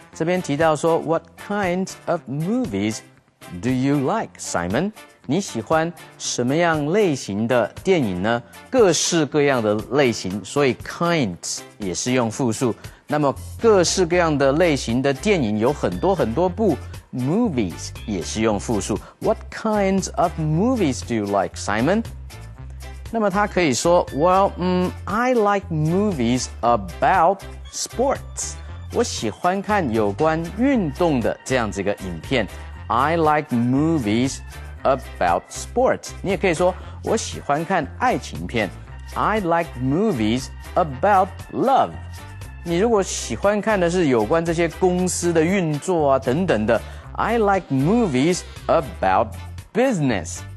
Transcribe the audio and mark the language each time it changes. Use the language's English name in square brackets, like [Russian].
[Chinese] 这边提到说 [English] ，What kinds of movies do you like, Simon？ [Chinese] 你喜欢什么样类型的电影呢？各式各样的类型，所以 kinds 也是用复数。那么各式各样的类型的电影有很多很多部 ，movies 也是用复数。 [English] What kinds of movies do you like, Simon？ [Chinese] 那么他可以说 [English] ，I like movies about sports。 [Chinese] 我喜欢看有关运动的这样子一个影片。 [English] I like movies about sports。 [Chinese] 你也可以说我喜欢看爱情片。 [English] I like movies about love。 [Chinese] 你如果喜欢看的是有关这些公司的运作啊等等的 ， [English] I like movies about business。